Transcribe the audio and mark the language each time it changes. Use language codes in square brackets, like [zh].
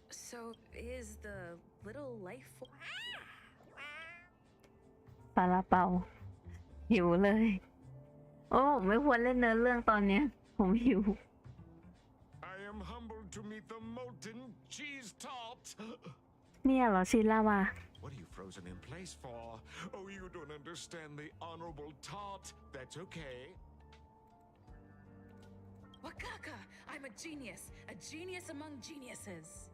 [en] so is the little life form. [th] ปลาลาเปา หิวเลย โอ้ผมไม่ควรเล่นเนื้อเรื่องตอนเนี้ย ผมหิว [en] I am humbled to meet the molten cheese tart. [th] เนี่ยเหรอชีสลาวา [en] What are you frozen in place for? Oh, you don't understand the honorable tart. That's okay. Wakaka, I'm a genius among geniuses.